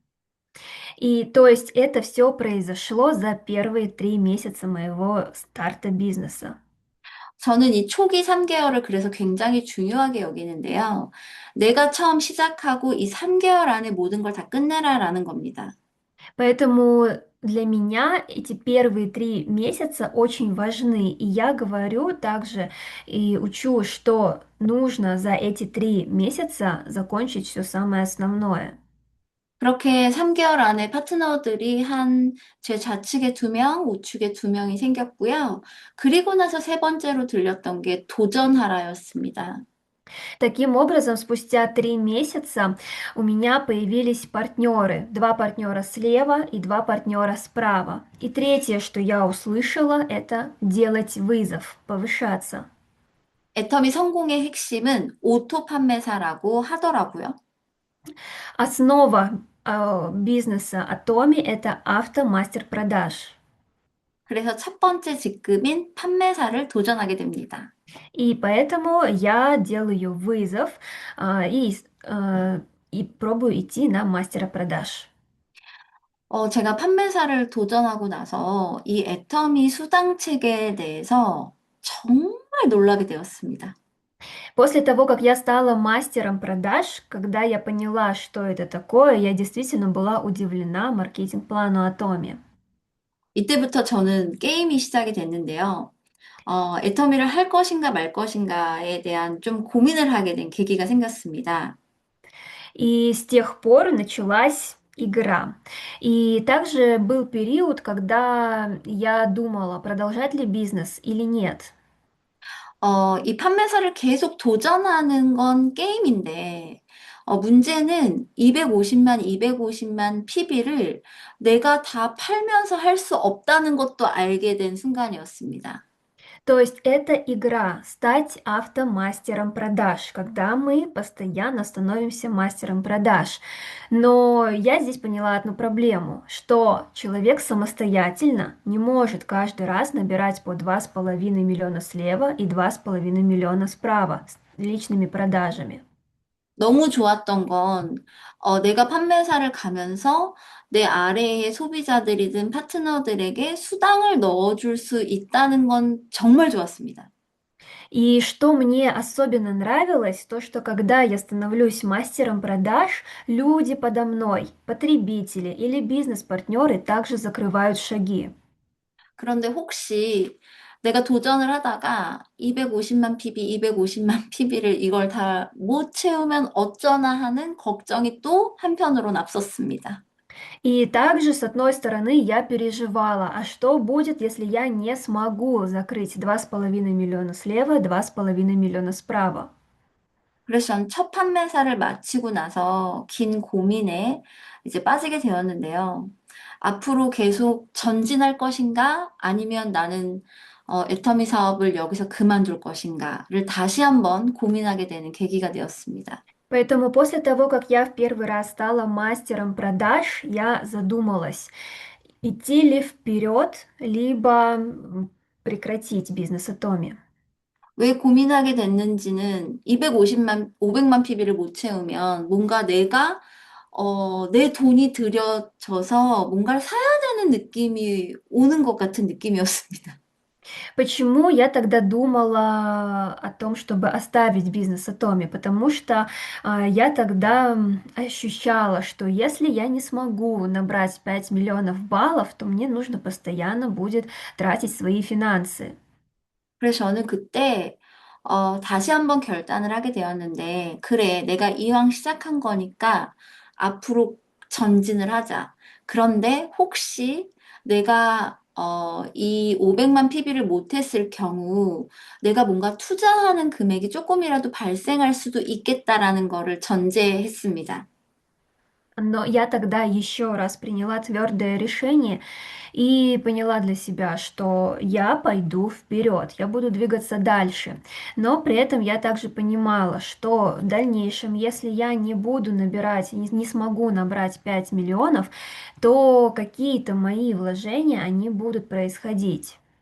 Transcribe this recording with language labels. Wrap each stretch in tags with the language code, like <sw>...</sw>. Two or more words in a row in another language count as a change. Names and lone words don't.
<ru>И то есть это все произошло за первые 3 месяца моего старта бизнеса.</ru> <ko>저는 이 초기 3개월을 그래서 굉장히 중요하게 여기는데요. 내가 처음 시작하고 이 3개월 안에 모든 걸 다 끝내라라는 겁니다.</ko> <ru>Поэтому для меня эти первые 3 месяца очень важны. И я говорю также и учу, что нужно за эти 3 месяца закончить все самое основное.</ru> <ko>그렇게 3개월 안에 파트너들이 제 좌측에 2명, 우측에 2명이 생겼고요. 그리고 나서 세 번째로 들렸던 게 도전하라였습니다.</ko> <ru>Таким образом, спустя 3 месяца у меня появились партнеры. 2 партнера слева и 2 партнера справа. И третье, что я услышала, это делать вызов, повышаться.</ru> <ko>애터미 성공의 핵심은 오토 판매사라고 하더라고요.</ko> <ru>Основа бизнеса Atomi– это автомастер продаж.</ru> <ko>그래서 첫 번째 직급인 판매사를 도전하게 됩니다.</ko> <ru>И поэтому я делаю вызов а, и, а, и пробую идти на мастера продаж.</ru> <ko>제가 판매사를 도전하고 나서 이 애터미 수당 체계에 대해서 정말 놀라게 되었습니다.</ko> <ru>После того, как я стала мастером продаж, когда я поняла, что это такое, я действительно была удивлена маркетинг-плану Atomi.</ru> <ko>이때부터 저는 게임이 시작이 됐는데요. 애터미를 할 것인가 말 것인가에 대한 좀 고민을 하게 된 계기가 생겼습니다.</ko> <ru>И с тех пор началась игра. И также был период, когда я думала, продолжать ли бизнес или нет.</ru> <ko>이 판매사를 계속 도전하는 건 게임인데, 문제는 250만 PB를 내가 다 팔면서 할 수 없다는 것도 알게 된 순간이었습니다.</ko> <ru>То есть это игра «Стать автомастером продаж», когда мы постоянно становимся мастером продаж. Но я здесь поняла одну проблему, что человек самостоятельно не может каждый раз набирать по 2,5 миллиона слева и 2,5 миллиона справа с личными продажами.</ru> <ko>너무 좋았던 건, 내가 판매사를 가면서 내 아래의 소비자들이든 파트너들에게 수당을 넣어줄 수 있다는 건 정말 좋았습니다.</ko> <ru>И что мне особенно нравилось, то что когда я становлюсь мастером продаж, люди подо мной, потребители или бизнес-партнеры также закрывают шаги.</ru> <ko>그런데 혹시 내가 도전을 하다가 250만 PB, 250만 PB를 이걸 다 못 채우면 어쩌나 하는 걱정이 또 한편으론 앞섰습니다.</ko> <ru>И также, с одной стороны, я переживала, а что будет, если я не смогу закрыть 2,5 миллиона слева, 2,5 миллиона справа?</ru> <ko>그래서 전 첫 판매사를 마치고 나서 긴 고민에 이제 빠지게 되었는데요. 앞으로 계속 전진할 것인가? 아니면 나는 애터미 사업을 여기서 그만둘 것인가를 다시 한번 고민하게 되는 계기가 되었습니다.</ko> <ru>Поэтому после того, как я в первый раз стала мастером продаж, я задумалась, идти ли вперед, либо прекратить бизнес Атоми.</ru> <ko>왜 고민하게 됐는지는 500만 PB를 못 채우면 뭔가 내 돈이 들여져서 뭔가를 사야 되는 느낌이 오는 것 같은 느낌이었습니다.</ko> <ru>Почему я тогда думала о том, чтобы оставить бизнес Атоми? Потому что я тогда ощущала, что если я не смогу набрать 5 миллионов баллов, то мне нужно постоянно будет тратить свои финансы.</ru> <ko>그래서 저는 그때 다시 한번 결단을 하게 되었는데, 그래, 내가 이왕 시작한 거니까 앞으로 전진을 하자. 그런데 혹시 내가 이 500만 PB를 못했을 경우 내가 뭔가 투자하는 금액이 조금이라도 발생할 수도 있겠다라는 거를 전제했습니다.</ko> <ru>Но я тогда еще раз приняла твердое решение и поняла для себя, что я пойду вперед, я буду двигаться дальше. Но при этом я также понимала, что в дальнейшем, если я не буду набирать, не смогу набрать 5 миллионов, то какие-то мои вложения, они будут происходить.</ru>